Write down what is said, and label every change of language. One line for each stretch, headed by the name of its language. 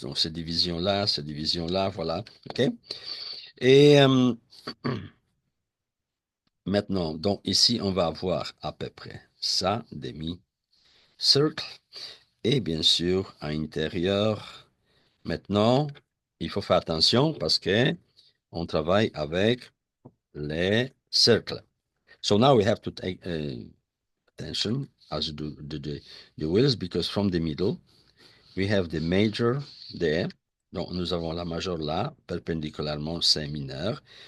French: Donc, cette division-là, voilà. OK? Et maintenant, donc ici, on va avoir à peu près ça, demi, circle. Et bien sûr, à l'intérieur, maintenant, il faut faire attention parce que on travaille avec les cercles.
English: So now we have to take attention as do the wheels because from the middle, we have the major there.
French: Donc, nous avons la majeure là, perpendiculairement c'est mineur.